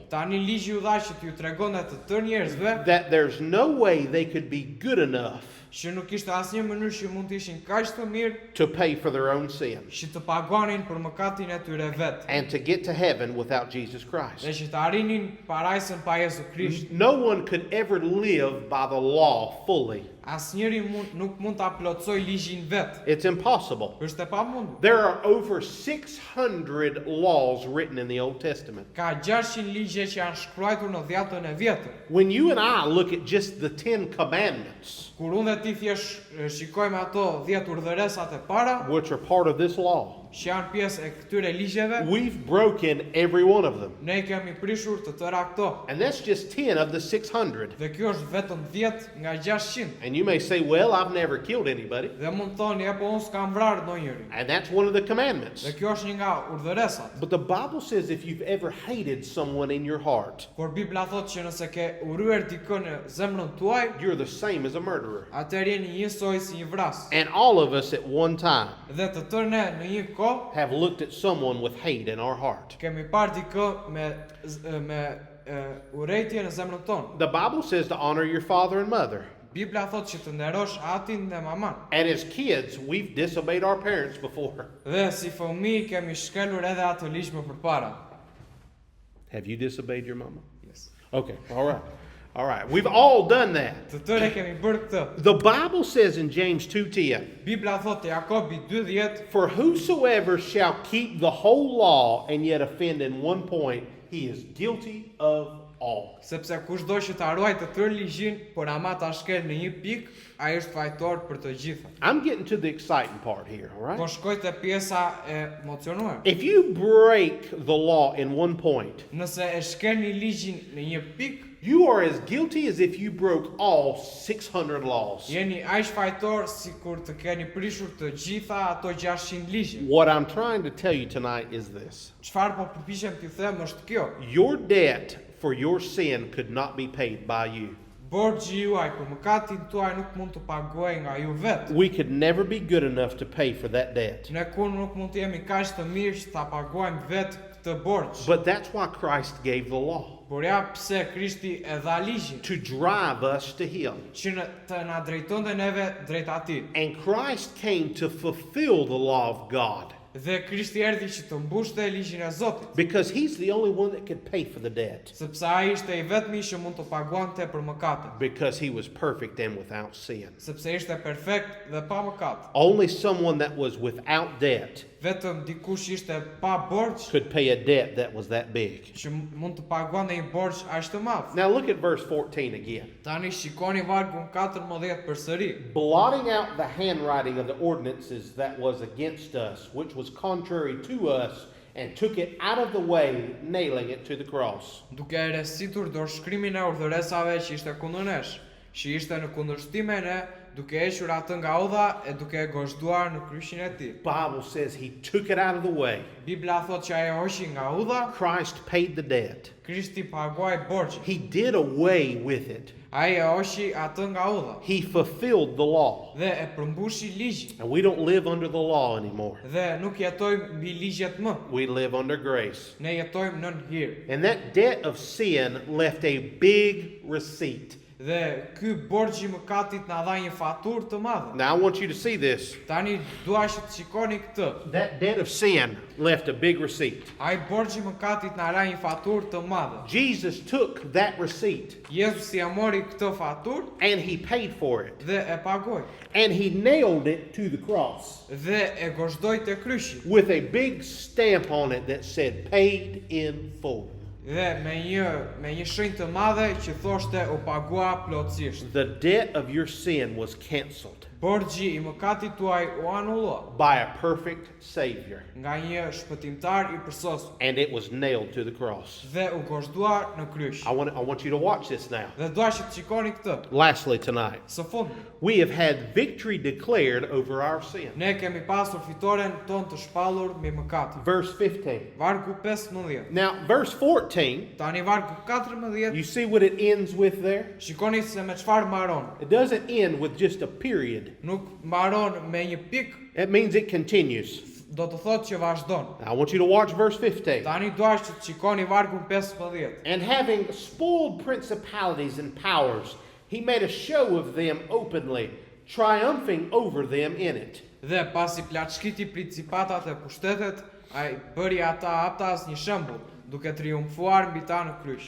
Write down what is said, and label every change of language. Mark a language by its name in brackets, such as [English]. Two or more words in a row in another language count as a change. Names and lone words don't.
[Albanian] Tani ligji u dha që t'ju tregonte të tërë njerëzve [English] that there's no way they could be good enough [Albanian] që nuk ishte asnjë mënyrë që mund të ishin kaq të mirë [English] to pay for their own sins [Albanian] që të paguanin për mëkatin e tyre vetë, [English] and to get to heaven without Jesus Christ. [Albanian] dhe që të arrinin parajsën pa Jezu Krisht. [English] No one could ever live by the law fully. [Albanian] Asnjëri nuk mund ta plotësoj ligjin vet. [English] It's impossible. [Albanian] Është e pamundur. [English] There are over 600 laws written in the Old Testament. [Albanian] Ka 600 ligje që janë shkruar në Dhjetën e Vjetër. [English] When you and I look at just the 10 commandments, [Albanian] Kur unë dhe ti thjesht shikojmë ato 10 urdhëresat e para, [English] which are part of this law, [Albanian] që janë pjesë e këtyre ligjeve, [English] we've broken every one of them. [Albanian] ne kemi prishur të tëra këto. [English] And that's just 10 of the 600. [Albanian] Dhe kjo është vetëm 10 nga 600. [English] And you may say, well, I've never killed anybody. [Albanian] Dhe mund të thoni, po unë s'kam vrarë ndonjërin. [English] And that's one of the commandments. [Albanian] Dhe kjo është një nga urdhëresat. [English] But the Bible says if you've ever hated someone in your heart, [Albanian] Por Bibla thotë që nëse ke urryer dikën në zemrën tuaj, [English] you're the same as a murderer. [Albanian] atëherë jeni njësoj si një vras. [English] And all of us at one time [Albanian] Dhe të tërë ne në një kohë [English] have looked at someone with hate in our heart. [Albanian] kemi parë dikë me urrëtie në zemrën tonë. [English] The Bible says to honor your father and mother. [Albanian] Bibla thotë që të nderosh atin dhe maman. [English] And as kids, we've disobeyed our parents before. [Albanian] Dhe si fëmijë kemi shkelur edhe atë ligj më përpara. [English] Have you disobeyed your mama? Yes. Okay, all right. All right. We've all done that. [Albanian] Të tërë kemi bërë këtë. [English] The Bible says in James 2:10, [Albanian] Bibla thotë te Jakobi 2:10, [English] for whosoever shall keep the whole law and yet offend in one point, he is guilty of all. [Albanian] sepse kushdo që ta ruajë të tërë ligjin, por ama ta shkel në një pikë, ai është fajtor për të gjitha. [English] I'm getting to the exciting part here, all [Albanian] Po [English] right? [Albanian] shkoj te pjesa e emocionuar. [English] If you break the law in one point, [Albanian] Nëse e shkelni ligjin në një pikë, [English] you are as guilty as if you broke all 600 laws. [Albanian] jeni aq fajtor sikur të keni prishur të gjitha ato 600 ligje. [English] What I'm trying to tell you tonight is this. [Albanian] Çfarë po përpiqem t'ju them është kjo. [English] Your debt for your sin could not be paid by you. [Albanian] Borxhi juaj për mëkatin tuaj nuk mund të paguaj nga ju vetë. [English] We could never be good enough to pay for that debt. [Albanian] Ne kur nuk mund të jemi kaq të mirë që ta paguajmë vetë këtë borxh. [English] But that's why Christ gave the law, [Albanian] Por ja pse Krishti e dha ligjin, [English] to drive us to Him. [Albanian] që të na drejtonte neve drejt atij. [English] And Christ came to fulfill the law of God [Albanian] Dhe Krishti erdhi që të mbushte ligjin e Zotit, [English] because He's the only one that could pay for the debt [Albanian] sepse ai ishte I vetmi që mund të paguante për mëkatet, [English] because He was perfect and without sin. [Albanian] sepse ishte perfekt dhe pa mëkat. [English] Only someone that was without debt [Albanian] Vetëm dikush ishte pa borxh [English] could pay a debt that was that big. [Albanian] që mund të paguante një borxh aq të madh. [English] Now look at verse 14 again. [Albanian] Tani shikoni vargun 14 përsëri. [English] Blotting out the handwriting of the ordinances that was against us, which was contrary to us, and took it out of the way, nailing it to the cross. [Albanian] Duke e resitur dorëshkrimin e urdhëresave që ishte kundër nesh, që ishte në kundërshtim me ne, duke hequr atë nga udha e duke e gozhduar në kryshin e tij. [English] Bible says He took it out of the way. [Albanian] Bibla thot që ai e hoqi nga udha, [English] Christ paid the debt. [Albanian] Krishti paguai borxhin. [English] He did away with it. [Albanian] Ai e hoqi atë nga udha [English] He fulfilled the law. [Albanian] dhe e përmbushi ligjin. [English] And we don't live under the law anymore. [Albanian] Dhe nuk jetojmë mbi ligjet më, [English] We live under grace. [Albanian] ne jetojmë nën hir. [English] And that debt of sin left a big receipt. [Albanian] Dhe ky borxhi I mëkatit na dha një faturë të madhe. [English] Now I want you to see this. [Albanian] Tani dua që të shikoni këtë. [English] That debt of sin left a big receipt. [Albanian] Ai borxhi I mëkatit na la një faturë të madhe. [English] Jesus took that receipt [Albanian] Jezusi ja mori këtë faturë [English] and He paid for it. [Albanian] dhe e pagoi. [English] And He nailed it to the cross [Albanian] Dhe e gozhdoi te kryqi. [English] with a big stamp on it that said paid in full. [Albanian] Dhe me një shenjë të madhe që thoshte u pagua plotësisht. [English] The debt of your sin was canceled [Albanian] Borxhi I mëkatit tuaj u anullua [English] by a perfect Savior, [Albanian] nga një shpëtimtar I përsosur [English] and it was nailed to the cross. [Albanian] dhe u gozhduar në kryq. [English] I want you to watch this now. [Albanian] Dhe dua që të shikoni këtë. [English] Lastly tonight, [Albanian] Së fundi, [English] we have had victory declared over our sin. [Albanian] ne kemi pasur fitoren tonë të shpallur mbi mëkatin. [English] Verse 15. [Albanian] Vargu 15. [English] Now, verse 14, [Albanian] Tani vargu 14, [English] you see what it ends with there? [Albanian] shikoni se me çfarë mbaron. [English] It doesn't end with just a period. [Albanian] Nuk mbaron me një pikë, [English] It means it continues. [Albanian] do të thotë që vazhdon. [English] Now, I want you to watch verse 15. [Albanian] Tani dua që të shikoni vargun 15. [English] And having spoiled principalities and powers, he made a show of them openly, triumphing over them in it. [Albanian] Dhe pasi plaçkiti principatat e pushtetet, ai bëri ata haptas një shembull, duke triumfuar mbi ta në kryq.